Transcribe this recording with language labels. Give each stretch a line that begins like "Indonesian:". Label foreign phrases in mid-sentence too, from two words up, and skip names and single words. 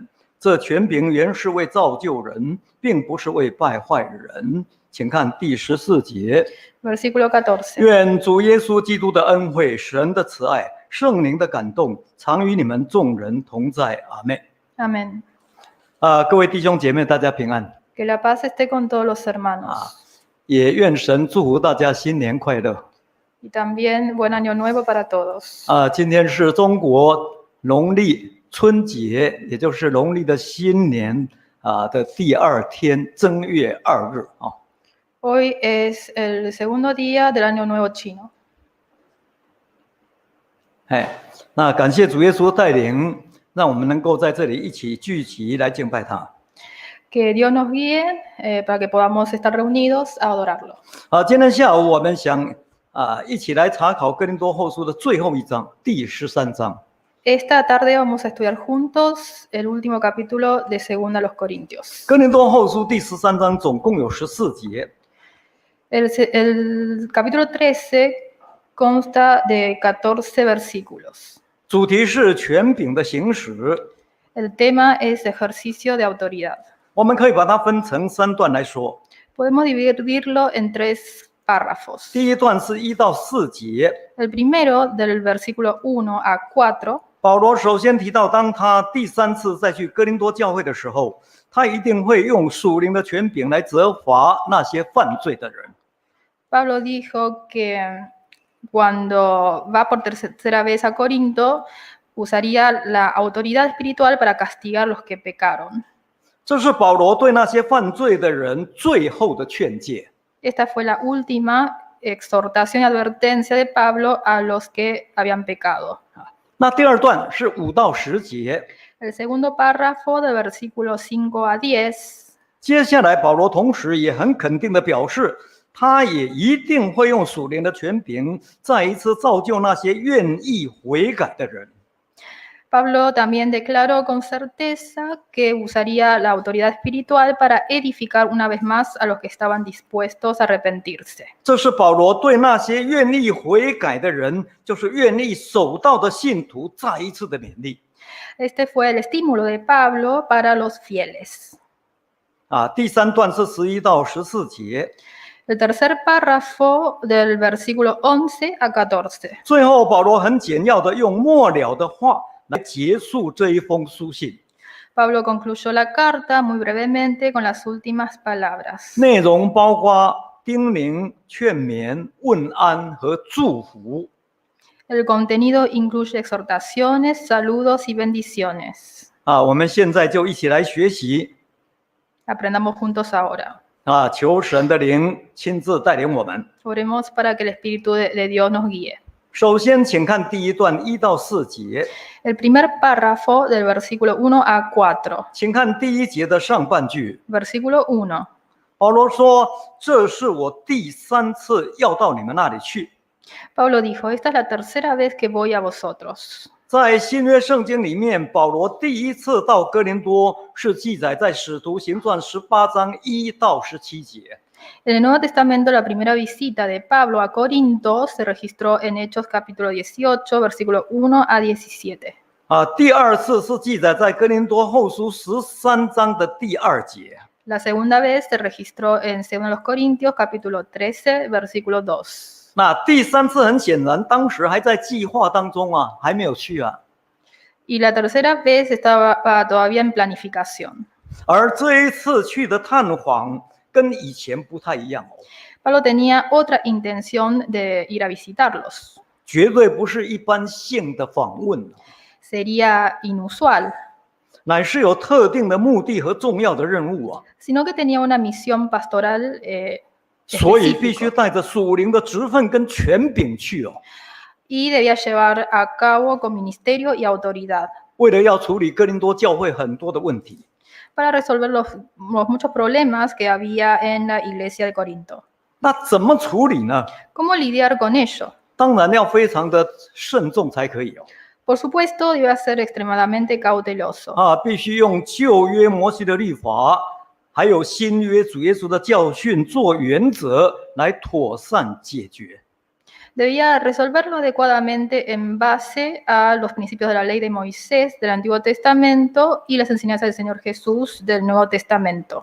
Chinese: 这权柄原是为造就人，并不是为败坏人。请看第14节。
Spanish: Versículo 14.
Chinese: 愿主耶稣基督的恩惠、神的慈爱、圣灵的感动，常与你们众人同在。阿们。
Spanish: Amén.
Chinese: 各位弟兄姐妹，大家平安。
Spanish: Que la paz esté con todos los hermanos.
Chinese: 也愿神祝福大家新年快乐。
Spanish: Y también buen año nuevo para todos.
Chinese: 今天是中国农历春节，也就是农历的新年的第2天，正月2日。
Spanish: Hoy es el segundo día del año nuevo chino.
Chinese: 那感谢主耶稣带领，让我们能够在这里一起聚集来敬拜他。
Spanish: Que Dios nos guíe para que podamos estar reunidos a adorarlo.
Chinese: 今天下午我们想一起来查考哥林多后书的最后一章，第13章。
Spanish: Esta tarde vamos a estudiar juntos el último capítulo de Segunda a los Corintios.
Chinese: 哥林多后书第13章总共有14节。
Spanish: El capítulo 13 consta de 14 versículos.
Chinese: 主题是权柄的行使。
Spanish: El tema es ejercicio de autoridad.
Chinese: 我们可以把它分成3段来说。
Spanish: Podemos dividirlo en 3 párrafos.
Chinese: 第一段是1到4节。
Spanish: El primero, del versículo 1 a 4,
Chinese: 保罗首先提到，当他第3次再去哥林多教会的时候，他一定会用属灵的权柄来责罚那些犯罪的人。
Spanish: Pablo dijo que cuando va por tercera vez a Corinto, usaría la autoridad espiritual para castigar a los que pecaron.
Chinese: 这是保罗对那些犯罪的人最后的劝诫。
Spanish: Esta fue la última exhortación y advertencia de Pablo a los que habían pecado.
Chinese: 那第2段是5到10节。
Spanish: El segundo párrafo, de versículos 5 a 10,
Chinese: 接下来保罗同时也很肯定地表示，他也一定会用属灵的权柄再一次造就那些愿意悔改的人。
Spanish: Pablo también declaró con certeza que usaría la autoridad espiritual para edificar una vez más a los que estaban dispuestos a arrepentirse.
Chinese: 这是保罗对那些愿意悔改的人，就是愿意守道的信徒再一次的勉励。
Spanish: Este fue el estímulo de Pablo para los fieles.
Chinese: 第3段是11到14节。
Spanish: El tercer párrafo, del versículo 11 a 14.
Chinese: 最后保罗很简要的用末了的话来结束这一封书信。
Spanish: Pablo concluyó la carta muy brevemente con las últimas palabras.
Chinese: 内容包括叮咛、劝勉、问安和祝福。
Spanish: El contenido incluye exhortaciones, saludos y bendiciones.
Chinese: 我们现在就一起来学习。
Spanish: Aprendamos juntos ahora.
Chinese: 求神的灵亲自带领我们。
Spanish: Oremos para que el Espíritu de Dios nos guíe.
Chinese: 首先，请看第1段1到4节。
Spanish: El primer párrafo, del versículo 1 a 4.
Chinese: 请看第1节的上半句。
Spanish: Versículo 1.
Chinese: 保罗说：“这是我第3次要到你们那里去。”
Spanish: Pablo dijo, esta es la tercera vez que voy a vosotros.
Chinese: 在新约圣经里面，保罗第1次到哥林多是记载在使徒行传18章1到17节。
Spanish: En el Nuevo Testamento, la primera visita de Pablo a Corinto se registró en Hechos capítulo 18, versículo 1 a 17.
Chinese: 第2次是记载在哥林多后书13章的第2节。
Spanish: La segunda vez se registró en 2 Corintios capítulo 13, versículo 2.
Chinese: 那第3次很显然，当时还在计划当中啊，还没有去啊。
Spanish: Y la tercera vez estaba todavía en planificación.
Chinese: 而这一次去的探访跟以前不太一样哦，
Spanish: Pablo tenía otra intención de ir a visitarlos.
Chinese: 绝对不是一般性的访问，
Spanish: Sería inusual,
Chinese: 乃是有特定的目的和重要的任务啊，
Spanish: sino que tenía una misión pastoral
Chinese: 所以必须
Spanish: específica
Chinese: 带着属灵的职分跟权柄去哦，
Spanish: y debía llevar a cabo con ministerio y autoridad
Chinese: 为了要处理哥林多教会很多的问题。
Spanish: para resolver los muchos problemas que había en la iglesia de Corinto.
Chinese: 那怎么处理呢？
Spanish: ¿Cómo lidiar con ello?
Chinese: 当然要非常的慎重才可以哦，
Spanish: Por supuesto, debe ser extremadamente cauteloso.
Chinese: 啊，必须用旧约摩西的律法，还有新约主耶稣的教训做原则来妥善解决。
Spanish: Debía resolverlo adecuadamente en base a los principios de la ley de Moisés del Antiguo Testamento y las enseñanzas del Señor Jesús del Nuevo Testamento.